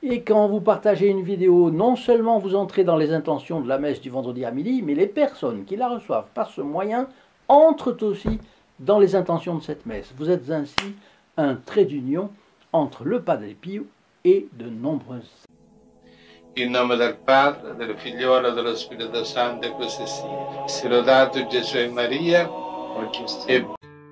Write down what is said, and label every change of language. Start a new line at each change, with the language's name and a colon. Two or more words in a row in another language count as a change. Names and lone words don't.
French: Et quand vous partagez une vidéo, non seulement vous entrez dans les intentions de la messe du vendredi à midi, mais les personnes qui la reçoivent par ce moyen entrent aussi dans les intentions de cette messe. Vous êtes ainsi un trait d'union entre le Padre Pio et de nombreuses.
Italian: In nome del Padre, del Figliolo e dello Spirito Santo, e così sia. Sia lodato Gesù e Maria, e